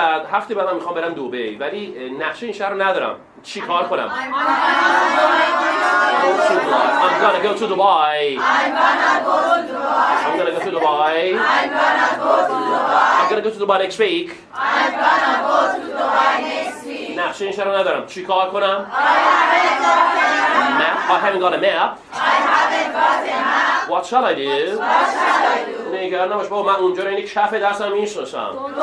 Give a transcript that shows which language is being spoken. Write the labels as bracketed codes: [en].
[fa] هفته بعد من میخوام برم دبی ولی نقشه این شهر رو ندارم. چی کار کنم؟ [en] I'm gonna go to Dubai. I'm gonna go to Dubai next week. [fa] نقشه این شهر رو ندارم. چی کار کنم؟ [en] I haven't got a map. What shall I do? [fa] نگران نباش بابا من اونجا رو اینی کف دستم میشناسم.